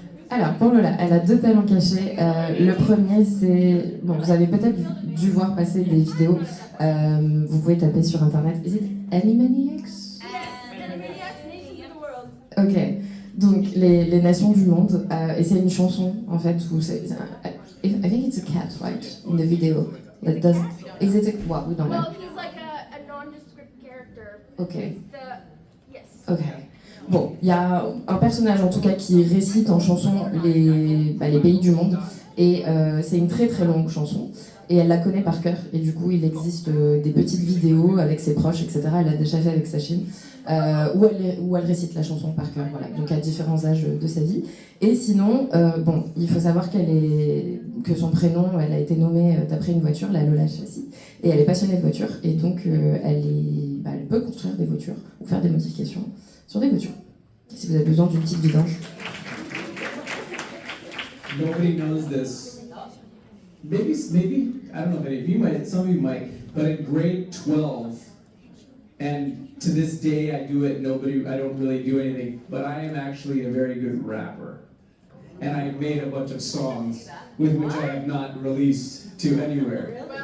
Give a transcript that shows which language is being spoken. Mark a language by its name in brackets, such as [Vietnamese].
[French] Alors pour Lola, elle a deux talents cachés. Le premier c'est, bon vous avez peut-être dû voir passer des vidéos. Vous pouvez taper sur internet. [English] Is it Animaniacs? Animaniacs Nations of the World. Ok. [French] Donc les nations du monde, et c'est une chanson en fait où c'est, [English] I think it's a cat, right, in the video. That does, is it a, what, we don't know. Well, he's like a nondescript character. Okay. Yes. Ok. [French] Bon, il y a un personnage en tout cas qui récite en chanson les pays du monde, et c'est une très très longue chanson. et elle la connaît par cœur. Et du coup, il existe des petites vidéos avec ses proches, etc. Elle a déjà fait avec Sachin, où elle récite la chanson par cœur, voilà. Donc à différents âges de sa vie. Et sinon, bon, il faut savoir que son prénom, elle a été nommée d'après une voiture, la Lola Chassis, et elle est passionnée de voitures, et donc elle peut construire des voitures ou faire des modifications sur des voitures. Si vous avez besoin d'une petite vidange. [English] Nobody knows this. Maybe, I don't know if any of you might, some of you might, but in grade 12, and to this day I don't really do anything, but I am actually a very good rapper. And I made a bunch of songs with which I have not released to anywhere.